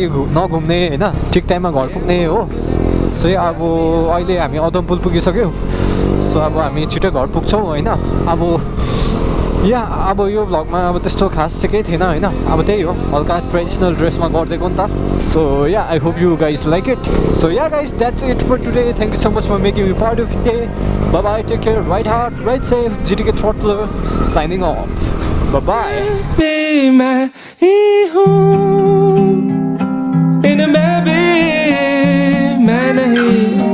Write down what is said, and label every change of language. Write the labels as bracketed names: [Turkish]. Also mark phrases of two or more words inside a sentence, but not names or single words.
[Nepali] नघुम्ने होइन ठिक टाइममा घर पुग्ने हो सो अब अहिले हामी अदमपुल पुगिसक्यौँ सो अब हामी छिटो घर पुग्छौँ होइन अब अब यो भ्लगमा अब त्यस्तो खास चाहिँ केही थिएन होइन अब त्यही हो हल्का ट्रेडिसनल ड्रेसमा गरिदिएको नि त [English] so I hope you guys like it so guys that's it for today thank you so much for making you part of day bye bye take care ride hard ride safe GTK Throttler signing off bye bye [Hindi] मैं ही हूँ इन मैं भी मैं नहीं